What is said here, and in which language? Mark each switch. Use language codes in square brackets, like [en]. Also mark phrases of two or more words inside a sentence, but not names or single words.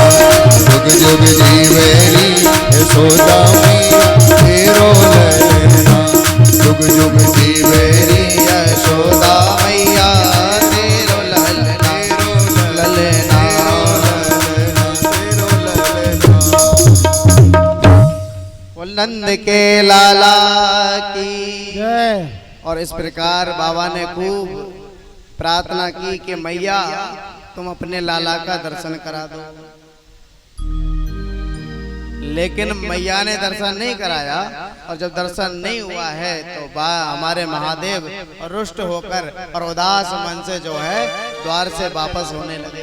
[bra] जुग जुग जीवेरी यशोदा मैया तेरो ललना। जुग जुग जीवेरी यशोदा मैया तेरो ललना। [hi] ललना नंद के लाला की जय। और इस प्रकार बाबा ने खूब प्रार्थना की कि मैया तुम अपने लाला का दर्शन करा दो। लेकिन मैया ने दर्शन नहीं कराया, और जब दर्शन नहीं हुआ है तो हमारे महादेव रुष्ट होकर और उदास मन से जो है द्वार से वापस होने लगे।